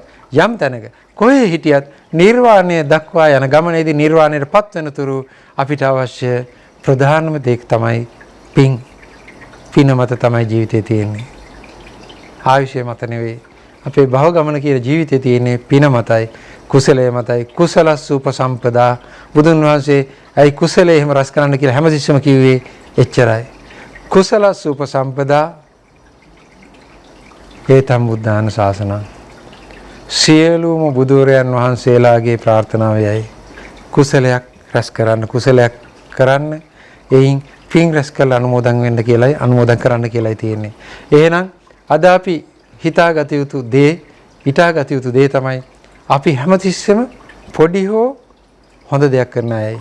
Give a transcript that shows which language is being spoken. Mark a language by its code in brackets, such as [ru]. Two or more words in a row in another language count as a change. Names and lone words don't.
[si] යම් තැනක කොහේ හිටියත් නිර්වාණය දක්වා යන ගමනේදී නිර්වාණයටපත් වෙනතුරු අපිට අවශ්‍ය ප්‍රධානම දේ තමයි පින්. පින මත තමයි ජීවිතේ තියෙන්නේ. ආයුෂය මත නෙවෙයි. අපේ භව ගමන කියන ජීවිතේ තියෙන්නේ පින මතයි, කුසලයේ මතයි. [pi] කුසලස් උපසම්පදා [si] බුදුන් වහන්සේ ඇයි කුසලයේ එහෙම රස කරන්න කියලා හැමතිස්සෙම කිව්වේ එච්චරයි. [pi] කුසලස් උපසම්පදා ඒතම් බුද්ධාන ශාසනං [si] සියලුම බුදුරයන් වහන්සේලාගේ ප්‍රාර්ථනාවයයි කුසලයක් රැස් කරන්න එයින් පින් රැස් කරලා අනුමෝදන් වෙන්න කියලායි අනුමෝදන් කරන්න කියලායි තියෙන්නේ. එහෙනම් අද අපි හිතාගත යුතු දේ හිතාගත යුතු දේ තමයි අපි හැමතිස්සෙම පොඩි හෝ හොඳ දෙයක් කරන අයයි.